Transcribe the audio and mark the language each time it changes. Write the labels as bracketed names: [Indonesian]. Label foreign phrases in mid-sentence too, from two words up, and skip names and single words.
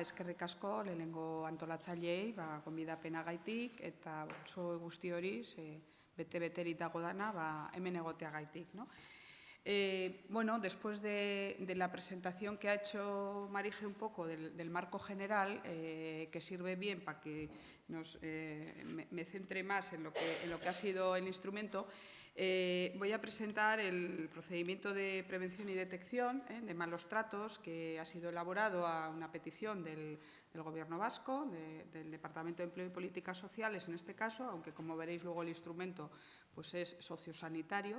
[Basque] eskerrik asko lehenengo antolatzaileei gonbidapenagaitik eta oso guzti hori bete-beterik dago dana hemen egoteagaitik, [Spanish] ¿no? Bueno, después de la presentación que ha hecho Marije un poco del marco general, que sirve bien para que me centre más en lo que ha sido el instrumento, voy a presentar el procedimiento de prevención y detección de malos tratos que ha sido elaborado a una petición del Gobierno vasco, del Departamento de Empleo y Políticas Sociales en este caso, aunque como veréis luego el instrumento pues es sociosanitario.